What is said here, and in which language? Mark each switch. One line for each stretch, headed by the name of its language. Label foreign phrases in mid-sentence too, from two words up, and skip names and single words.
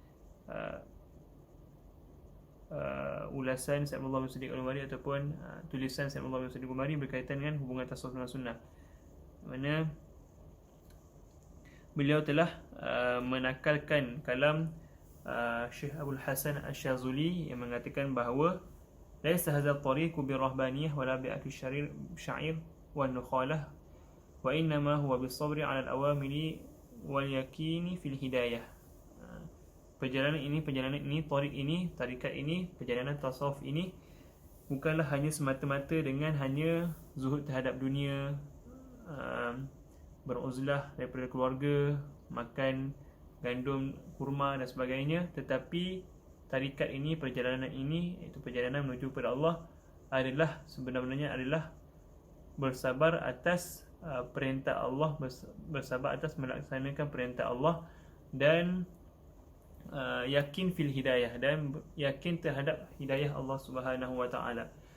Malay: ulasan Syekh Abdullah bin Siddiq Al-Gumari ataupun tulisan Syekh Abdullah bin Siddiq Al-Gumari berkaitan dengan hubungan tasawuf dengan sunnah, di mana beliau telah menakalkan kalam Syekh Abdul Hasan Asy-Syazuli yang mengatakan bahawa
Arabic: ليس هذا الطريق بالرهبانية ولا بأكل الشعير والنخالة وإنما هو بالصبر على الأوامر واليقين في الهداية.
Malay: Perjalanan ini, tariq ini, tarikat ini, perjalanan tasawuf ini bukanlah hanya semata-mata dengan hanya zuhud terhadap dunia, beruzlah daripada keluarga, makan gandum, kurma dan sebagainya, tetapi tarikat ini, perjalanan ini, iaitu perjalanan menuju kepada Allah, adalah sebenarnya adalah bersabar atas perintah Allah, bersabar atas melaksanakan perintah Allah, dan yakin
Arabic: في الهداية,
Malay: dan yakin terhadap hidayah Allah
Arabic: سبحانه وتعالى.